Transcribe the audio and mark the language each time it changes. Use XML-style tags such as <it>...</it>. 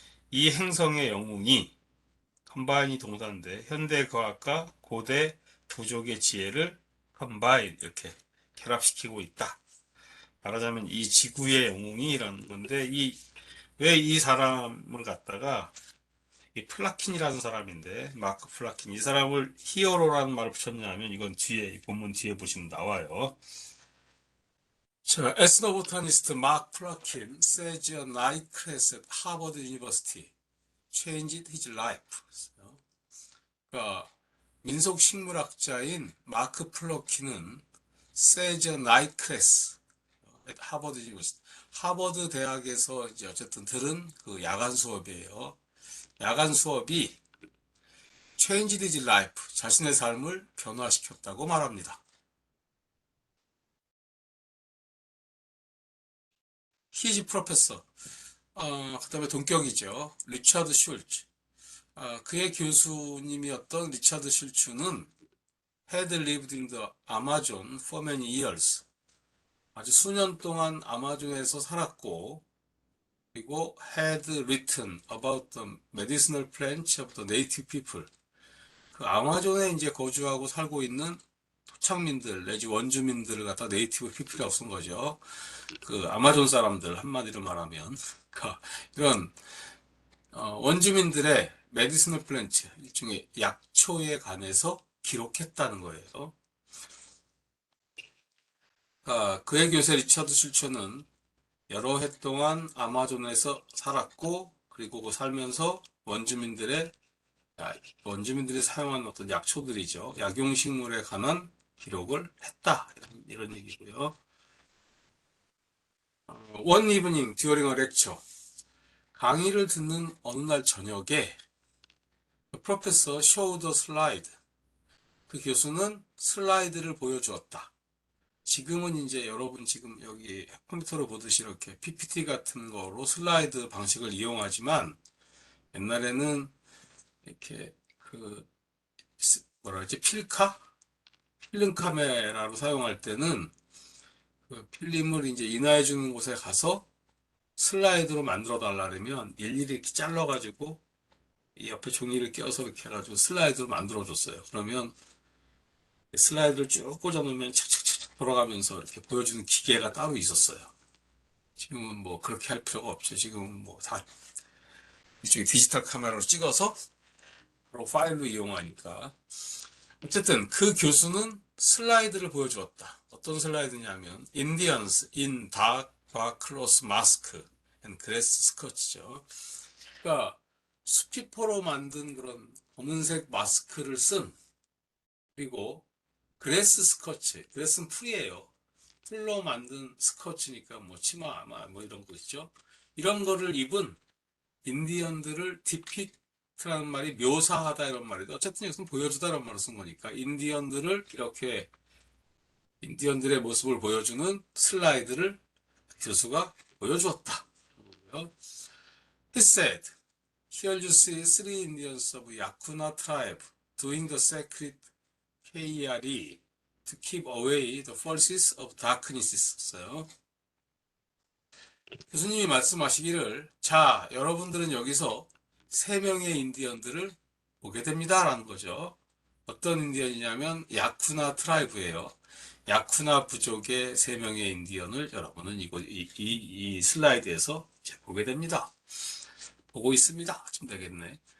<ko>이 행성의 영웅이 컴바인이 동사인데 현대 과학과 고대 부족의 지혜를 컴바인 이렇게 결합시키고 있다. 말하자면 이 지구의 영웅이라는 건데 왜 이 사람을 갖다가 이 플라킨이라는 사람인데 마크 플라킨 이 사람을 히어로라는 말을 붙였냐면 이건 뒤에 본문 뒤에 보시면 나와요. 자, 에스노보타니스트</ko> <en>마크 플라킨 says a night class at Harvard University changed his life.</en> <ko>그러니까 민속식물학자인 마크 플러킨은</ko> <en>says a night class at Harvard University</en> <ko>하버드 대학에서 이제 어쨌든 들은 그 야간 수업이에요. 야간 수업이</ko> <en>changed his life,</en> <ko>자신의 삶을 변화시켰다고 말합니다.</ko> <en>His professor,</en> <ko>그 다음에 동격이죠. 리차드 슐츠. 그의 교수님이었던 리차드 슐츠는</ko> <en>had lived in the Amazon for many years.</en> <ko>아주 수년 동안 아마존에서 살았고, 그리고</ko> <en>had written about the medicinal plants of the native people.</en> <ko>그 아마존에 이제 거주하고 살고 있는 토착민들 내지 원주민들을 갖다 네이티브 피플이라고 쓴 거죠. 그 아마존 사람들 한마디로 말하면 그러니까 이런 원주민들의 메디시널 플랜트 일종의 약초에 관해서 기록했다는 거예요. 그의 교세 리처드 실초는 여러 해 동안 아마존에서 살았고 그리고 그 살면서 원주민들이 사용한 어떤 약초들이죠. 약용식물에 관한 기록을 했다. 이런 얘기고요.</ko> <en>One evening during a lecture.</en> <ko>강의를 듣는 어느 날 저녁에 프로페서</ko> <en>showed a slide.</en> <ko>그 교수는 슬라이드를 보여주었다. 지금은 이제 여러분 지금 여기 컴퓨터로 보듯이 이렇게 PPT 같은 거로 슬라이드 방식을 이용하지만 옛날에는 이렇게 그 뭐라 그러지 필름 카메라로 사용할 때는 그 필름을 이제 인화해 주는 곳에 가서 슬라이드로 만들어 달라면 일일이 이렇게 잘라 가지고 이 옆에 종이를 껴서 이렇게 해가지고 슬라이드로 만들어 줬어요. 그러면 슬라이드를 쭉 꽂아 놓으면 착착착 돌아가면서 이렇게 보여주는 기계가 따로 있었어요. 지금은 뭐 그렇게 할 필요가 없죠. 지금은 뭐 다 이쪽에 디지털 카메라로 찍어서 바로 파일로 이용하니까. 어쨌든 그 교수는 슬라이드를 보여주었다. 어떤 슬라이드냐면</ko> <en>Indians in dark cloth mask and grass skirts죠.</en> <ko>그러니까 수피포로 만든 그런 검은색 마스크를 쓴, 그리고 그레스 스커츠, 그레스는 풀이에요. 풀로 만든 스커츠니까 뭐 치마 뭐 이런 거 있죠. 이런 거를 입은 인디언들을 디픽트라는 말이 묘사하다 이런 말이죠. 어쨌든 여기서 보여주다라는 말을 쓴 거니까 인디언들을 이렇게 인디언들의 모습을 보여주는 슬라이드를 교수가 보여주었다.</ko> <en>He said, "Here you see three Indians of Yakuna tribe doing the sacred KRE to keep away the forces of darkness."</en> <ko>있었어요. 교수님이 말씀하시기를, 자, 여러분들은 여기서 세 명의 인디언들을 보게 됩니다. 라는 거죠. 어떤 인디언이냐면 야쿠나 트라이브예요. 야쿠나 부족의 세 명의 인디언을 여러분은 이 슬라이드에서 보게 됩니다. 보고 있습니다. 좀 되겠네.</ko>